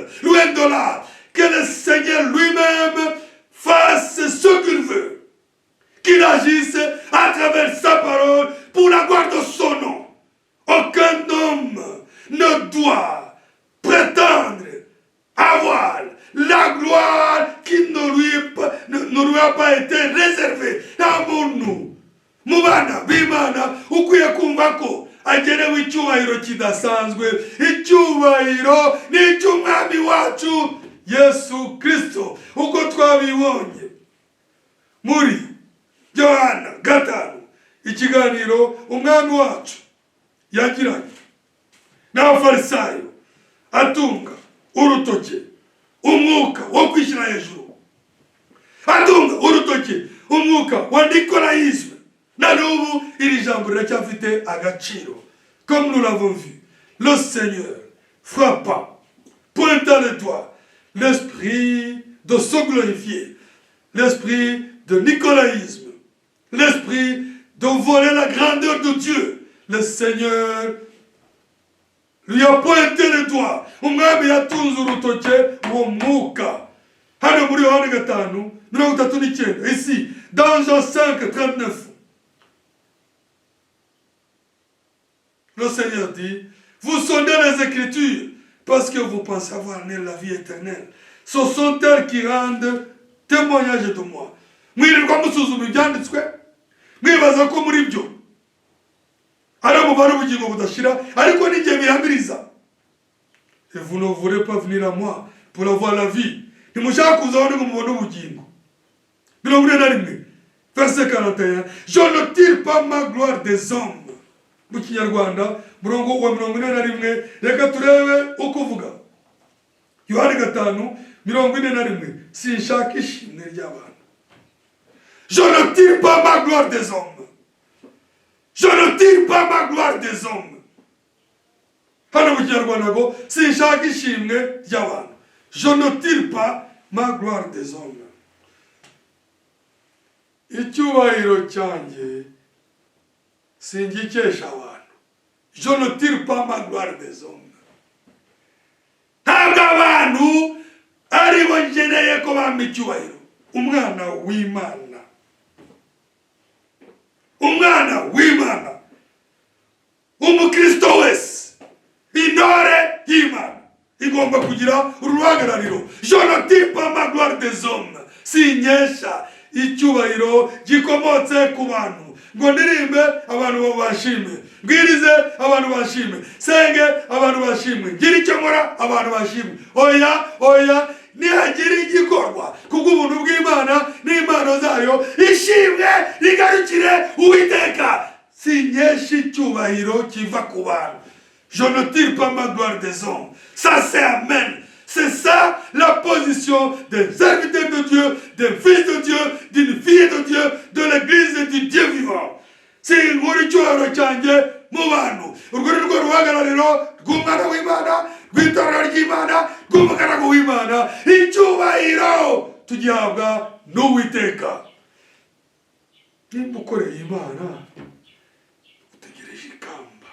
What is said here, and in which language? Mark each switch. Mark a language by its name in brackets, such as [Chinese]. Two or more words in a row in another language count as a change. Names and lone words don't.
[French] Loin de là, que le Seigneur lui-même fasse ce qu'il veut, qu'il agisse à travers sa parole pour la gloire de son nom. Aucun homme ne doit prétendre avoir la gloire qui ne lui a pas été réservée. Amour-nous. [Kinyarwanda] Mubana, bimana, ukwiye kumva ko agenewe icyubahiro kidasanzwe. Icyubahiro ni icy'umwami wacu Yesu Kristo, uko twabibonye muri Yohana 5, ikiganiro umwami wacu yagiranye n'abafarisayo, atunga urutoke umwuka wo kwishyira hejuru, atunga urutoke umwuka wa Nicolayisme. Na n'ubu iri jambo riracyafite agaciro. [French] Comme nous l'avons vu, le Seigneur frappa, pointa le doigt l'esprit de se glorifier, l'esprit de Nicolaïsme, l'esprit de voler la grandeur de Dieu. Le Seigneur lui a pointé le doigt. [Kinyarwanda] Umwami yatunze urutoke uwo mwuka. Hano muri Yohana 5, 39. [French] Ici, dans Jean 5, 39. le Seigneur dit, vous sondez les Écritures parce que vous pensez avoir né la vie éternelle. Ce sont elles qui rendent témoignage de moi. [Kinyarwanda] Mwirirwa musuzuma ibyanditswe mwibaza ko muri byo ari umubare w'ubugingo budashira ariko n'igihe bihamiriza. [French] Et vous ne voulez pas venir à moi pour avoir la vie. [Kinyarwanda] Ntimushaka kuzaho ngo mubone ubugingo. [French] 41 verset 41. Je ne tire pas ma gloire des hommes. [Kinyarwanda] Mu Kinyarwanda murongo wa 41 reka turebe uko uvuga. Yohani 5:41 sinshaka ishimwe ry'abantu. [French] Je ne tire pas ma gloire des hommes. Je ne tire pas ma gloire des hommes. [Kinyarwanda] Hano mu Kinyarwanda ngo sinshaka ishimwe ry'abantu. [French] Je ne tire pas ma gloire des hommes. [Kinyarwanda] Icyubahiro cyanjye singikesha abantu. [French] Je ne tire pas ma gloire des hommes. [Kinyarwanda] Ntabwo abantu ari bo ngeneye ko bampa icyubahiro. Umwana w'Imana. Umwana w'Imana. Umukristo wese. Intore y'Imana. Igomba kugira uruhagarariro. [French] Je ne tire pas ma gloire des hommes. [Kinyarwanda] Sinkesha icyubahiro gikomotse ku bantu. Ngo ndirimbe abantu bashime. Mbwirize abantu bashime. Senge abantu bashime. Ngira icyo nkora abantu bashime. Oya nihagira igikorwa kubw'ubuntu bw'Imana n'impano zayo ishimwe rigarukire Uwiteka. Sinkesha icyubahiro kiva ku bantu. [French] Je ne tire pas ma gloire des hommes. Ça c'est amen. C'est ça la position des serviteurs de Dieu, des fils de Dieu, d'une fille de Dieu, de l'église et du Dieu vivant. [Kinyarwanda] C'est muri cyubahiro cyanjye mu bantu. Urwo ni rwo ruhagarariro rw'umwana w'Imana, rw'itorero ry'Imana, rw'umugaragu w'Imana. Icyubahiro tugihabwa n'Uwiteka. Nimba ukoreye Imana utegereje ikamba.